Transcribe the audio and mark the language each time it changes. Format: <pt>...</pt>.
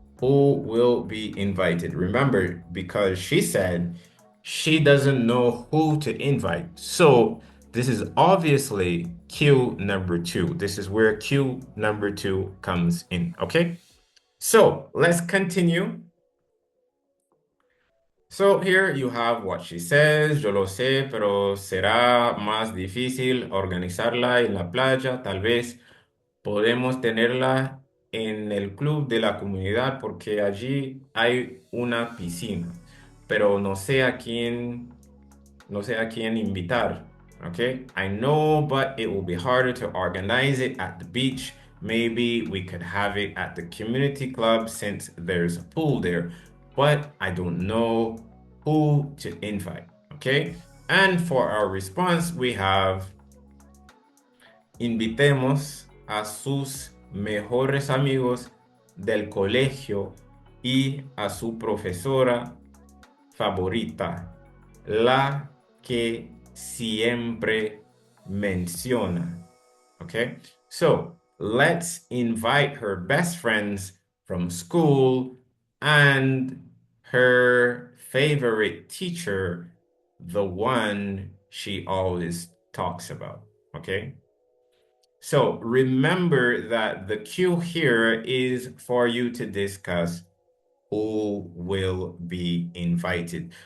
<en>Who will be invited? Remember, because she said she doesn't know who to invite. So this is obviously cue number 2. This is where cue number 2 comes in. Okay, so let's continue. So here you have what she says.</en> <es>Yo lo sé, pero será más difícil organizarla en la playa. Tal vez podemos tenerla en el club de la comunidad porque allí hay una piscina, pero no sé a quién invitar.</es> <en>Okay, I know, but it will be harder to organize it at the beach. Maybe we could have it at the community club since there's a pool there, but I don't know who to invite. Okay, and for our response, we have</en> <es>invitemos a sus mejores amigos del colegio y a su profesora favorita, la que siempre menciona.</es> <en>Okay, so let's invite her best friends from school and her favorite teacher, the one she always talks about. Okay, so remember that the cue here is for you to discuss who will be invited.</en>